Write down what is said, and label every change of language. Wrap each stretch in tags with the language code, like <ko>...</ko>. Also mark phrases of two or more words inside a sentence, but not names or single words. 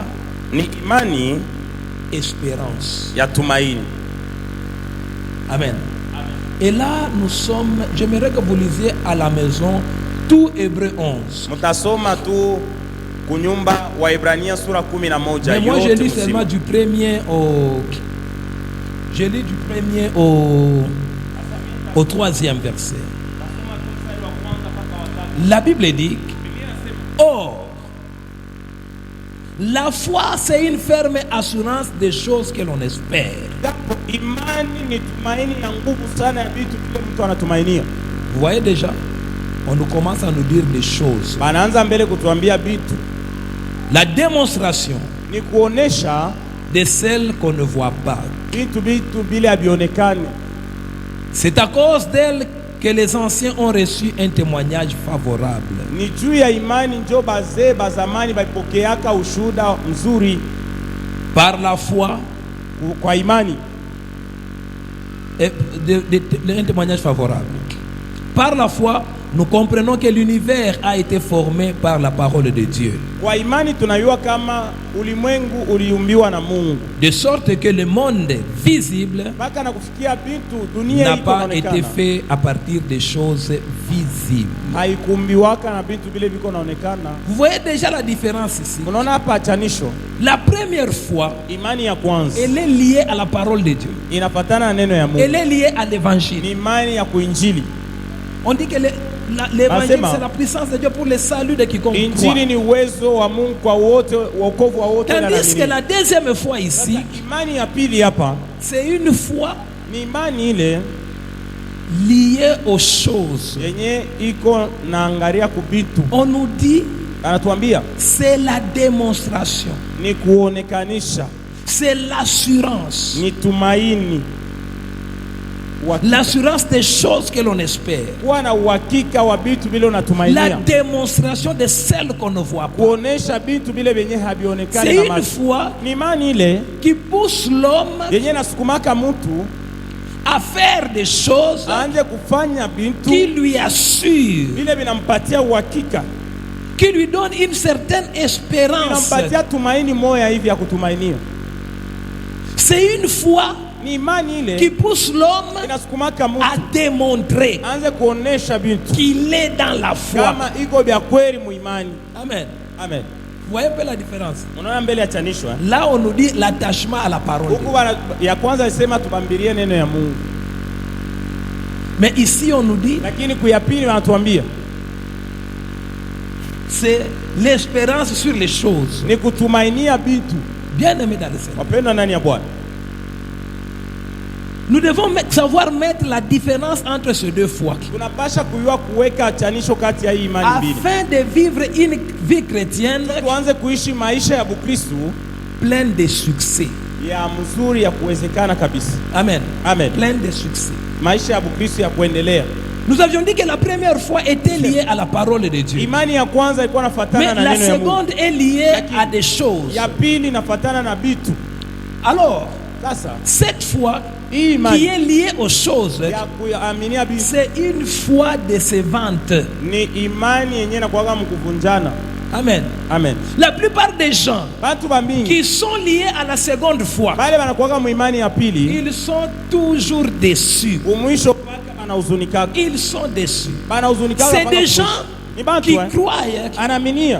<sw>ni imani</sw> <fr>espérance.</fr> <sw>ya tumaini. Amen.</sw> <fr>Et là, nous sommes, j'aimerais que vous lisiez à la maison tout Hébreu 11.</fr> <sw>Mtasoma tu kunyumba wa Ibrania sura 11</sw> <fr>Mais moi, je</fr> <sw>yote</sw> <fr>lis</fr> <sw>mzima.</sw> <fr>seulement du premier au... Je lis du premier au troisième verset. La Bible dit, or, la foi, c'est une ferme assurance des choses que l'on espère.</fr> <sw>Japo imani ni tumaini ya nguvu sana ya vitu vile mtu anatumainia.</sw> <fr>Vous voyez déjà, on nous commence à nous dire des choses.</fr> <sw>Banaanza mbele kutuambia vitu</sw> <fr>La démonstration</fr> <sw>ni kuonesha</sw> <fr>de celles qu'on ne voit pas.</fr> <sw>vitu bila havionekani.</sw> <fr>C'est à cause d'elles que les anciens ont reçu un témoignage favorable.</fr> <sw>Ni juu ya imani njo bazee bazamani balipokeaka ushuhuda mzuri.</sw> <fr>Par la foi,</fr> <sw>Kwa imani</sw> <fr>et un témoignage favorable. Par la foi, nous comprenons que l'univers a été formé par la parole de Dieu.</fr> <sw>kwa imani tunayua kama ulimwengu uliumbiwa na Mungu.</sw> <fr>De sorte que le monde visible</fr> <sw>Mpaka na kufikia vitu dunia</sw> <fr>n'a</fr> <sw>iko</sw> <fr>pas été</fr> <sw>inaonekana.</sw> <fr>fait à partir des choses visibles.</fr> <sw>Haikumbiwaka na vitu vile viko naonekana.</sw> <fr>Vous voyez déjà la différence ici.</fr> <sw>Unaona hapa achanisho.</sw> <fr>La première foi,</fr> <sw>Imani ya kwanza</sw> <fr>elle est liée à la parole de Dieu.</fr> <sw>inafatana na neno ya Mungu.</sw> <fr>Elle est liée à l'évangile.</fr> <sw>Ni imani ya kuinjili.</sw> <fr>On dit que l'évangile,</fr> <sw>Nasema,</sw> <fr>c'est la puissance de Dieu pour le salut de quiconque croit.</fr> <sw>Injili ni uwezo wa Mungu kwa wote, wokovu wa wote na</sw> <fr>Tandis que</fr> <sw>naamini.</sw> <fr>la deuxième foi ici,</fr> <sw>Sasa imani ya pili hapa</sw> <fr>c'est une foi</fr> <sw>ni imani ile</sw> <fr>liée aux choses.</fr> <sw>yenye iko naangalia kubitu.</sw> <fr>On nous dit,</fr> <sw>Anatuambia</sw> <fr>c'est la démonstration,</fr> <sw>ni kuonekanisha,</sw> <fr>c'est l'assurance.</fr> <sw>ni tumaini.</sw> <fr>L'assurance des choses que l'on espère.</fr> <sw>Kuwa na uhakika wa bitu vile</sw> <fr>La</fr> <sw>unatumainia.</sw> <fr>démonstration de celles qu'on ne voit pas.</fr> <sw>Kuonesha bitu vile vyenye havionekani</sw> <fr>C'est</fr> <sw>na</sw> <fr>une</fr> <sw>macho.</sw> <fr>foi</fr> <sw>Ni imani ile</sw> <fr>qui pousse l'homme</fr> <sw>yenye nasukumaka mtu</sw> <fr>à faire des choses</fr> <sw>aanze kufanya</sw> <fr>qui</fr> <sw>bintu</sw> <fr>lui assurent,</fr> <sw>vile vinampatia uhakika,</sw> <fr>qui lui donnent une certaine espérance.</fr> <sw>vinampatia tumaini moya hivi ya kutumainia.</sw> <fr>C'est une foi</fr> <sw>Ni imani</sw> <fr>qui</fr> <sw>ile</sw> <fr>pousse l'homme</fr> <sw>inasukumaka</sw> <fr>à</fr> <sw>mtu</sw> <fr>démontrer</fr> <sw>aanze kuonesha bintu</sw> <fr>qu'il est dans la foi.</fr> <sw>kama iko vya kweli muimani. Amen. Amen.</sw> <fr>Vous voyez un peu la différence?</fr> <sw>Unaona mbele ya chanisho eh?</sw> <fr>Là, on nous dit l'attachement à la parole. de</fr> <sw>Huku</sw> <fr>Dieu.</fr> <sw>ya kwanza isema tubambirie neno ya Mungu,</sw> <fr>Mais ici, on nous dit</fr> <sw>lakini kuya pili wanatuambia</sw> <fr>c'est l'espérance sur les choses.</fr> <sw>ni kutumainia vitu.</sw> <fr>Bien aimé dans le Seigneur.</fr> <sw>Wapendwa ndani ya Bwana,</sw> <fr>Nous devons savoir mettre la différence entre ces deux foi</fr> <sw>tunapasha kujua kuweka chanisho kati ya hii imani mbili,</sw> <fr>afin de vivre une vie chrétienne</fr> <sw>tuanze kuishi maisha ya Bukristo</sw> <fr>pleine de succès.</fr> <sw>ya mzuri ya kuwezekana kabisa. Amen. Amen.</sw> <fr>Pleine de succès.</fr> <sw>Maisha ya Bukristo ya kuendelea.</sw> <fr>Nous avions dit que la première foi était liée à la parole de Dieu.</fr> <sw>Imani ya kwanza ilikuwa</sw> <fr>Mais</fr> <sw>nafuatana na</sw> <fr>la</fr> <sw>neno ya Mungu.</sw> <fr>seconde est liée à des choses.</fr> <sw>Ya pili nafuatana na vitu.</sw> <fr>Alors,</fr> <sw>Sasa</sw> <fr>cette foi</fr> <sw>hii</sw> <fr>qui</fr> <sw>imani</sw> <fr>est liée aux choses,</fr> <sw>ya kuaminia vitu</sw> <fr>c'est une foi décevante.</fr> <sw>ni imani yenyewe na kuaga mkuvunjana. Amen. Amen.</sw> <fr>La plupart des gens</fr> <sw>Batu bamingi</sw> <fr>qui sont liés à la seconde foi,</fr> <sw>bale banakuaga muimani ya pili,</sw> <fr>ils sont toujours déçus.</fr> <sw>umwisho paka banahuzunika.</sw> <fr>Ils sont déçus.</fr> <sw>Banahuzunika.</sw> <fr>C'est des gens</fr> <sw>ni bantu</sw> <fr>qui croient</fr> <sw>anaaminia</sw>